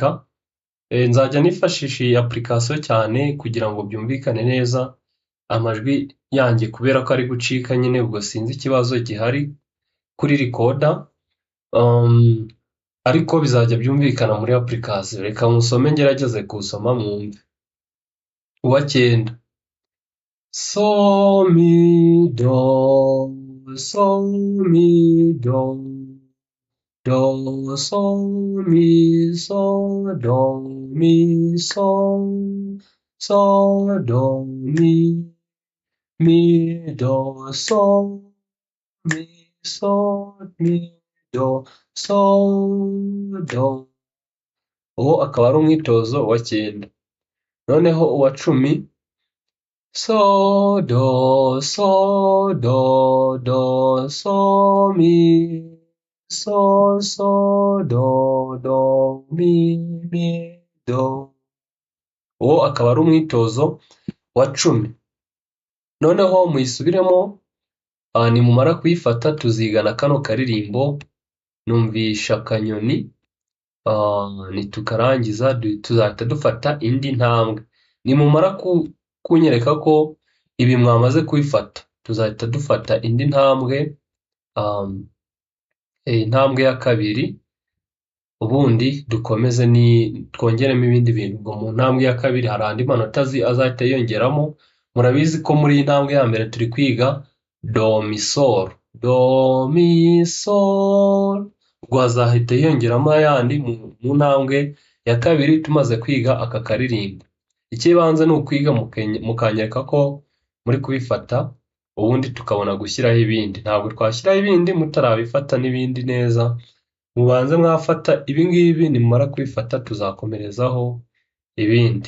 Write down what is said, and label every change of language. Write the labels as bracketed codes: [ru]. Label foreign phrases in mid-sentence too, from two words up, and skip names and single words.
[rw] Nzajya nifashisha iyi application cyane kugira ngo byumvikane neza amajwi yanjye, kubera ko ari gucika nyine, ubwo sinzi ikibazo gihari kuri recorder, ariko bizajya byumvikana muri application. Reka musome ngerageze kuwusoma mwumve. Uwa 9, so mi do, so mi do, do so mi so, do mi so, so do mi do so, mi so, mi do so, do. Uwo akaba ari umwitozo wa 9. Noneho uwa 10, so do do so mi so do mi do. Uwo akaba ari umwitozo wa 10. Noneho muyisubiremo, nimumara kuyifata tuzigana kano karirimbo numvisha akanyoni, nitukarangiza tuzahita dufata indi ntambwe. Nimumara kunyereka ko ibi mwamaze kubifata, tuzahita dufata indi ntambwe, intambwe ya 2, ubundi dukomeze twongeremo ibindi bintu. Ubwo mu ntambwe ya 2 hari andi manota azahita yongeramo. Murabizi ko muri iyi ntambwe ya mbere turi kwiga do mi sol, do mi sol, ubwo hazahita yongeramo ayandi mu ntambwe ya 2 tumaze kwiga aka karirimbo. Ikibanza ni ukwiga mukanyereka ko muri kubifata, ubundi tukabona gushyiraho ibindi. Ntabwo twashyiraho ibindi mutarabifata n'ibindi neza, mubanze mwafata ibi ngibi, nimumara kubifata tuzakomerezaho ibindi.